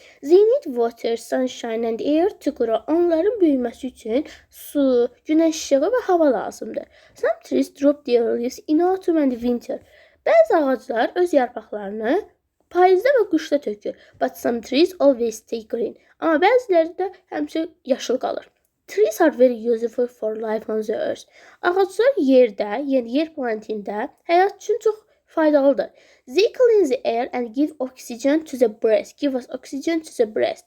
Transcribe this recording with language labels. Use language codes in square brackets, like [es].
[en] They need water, sunshine and air to grow. [az] Onların böyüməsi üçün su, günəş işığı və hava lazımdır. [en] Some trees drop their leaves in autumn and winter. [az] Bəzi ağaclar öz yarpaqlarını payızda və qışda tökür. [en] But some trees always stay green. [az] Amma bəziləri də həmişə yaşıl qalır. [en] Trees are very useful for life on the earth. [az] Ağaclar yerdə, yəni yer planetində həyat üçün çox faydalıdır. [en] They clean the air and give oxygen to the breath. Give us oxygen to the breath.